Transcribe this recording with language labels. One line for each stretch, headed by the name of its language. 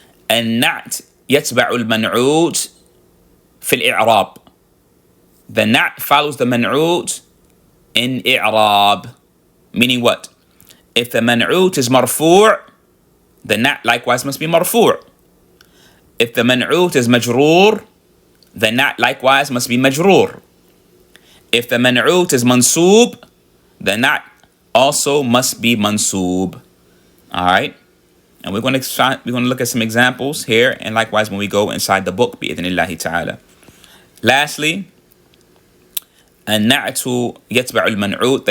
Arabic: النعت يتبع المنعوت في الإعراب.
English: The na'at follows the man'ut in i'rab, meaning what? If the man'ut is marfu', the na'at likewise must be marfu'. If the man'ut is majroor, the na'at likewise must be majroor. If the man'ut is mansoob, the na'at also must be mansoob. All right? And we're going to look at some examples here, and likewise when we go inside the book,
Arabic: bi'idhnillahi ta'ala. Lastly, النعت يتبع المنعوت.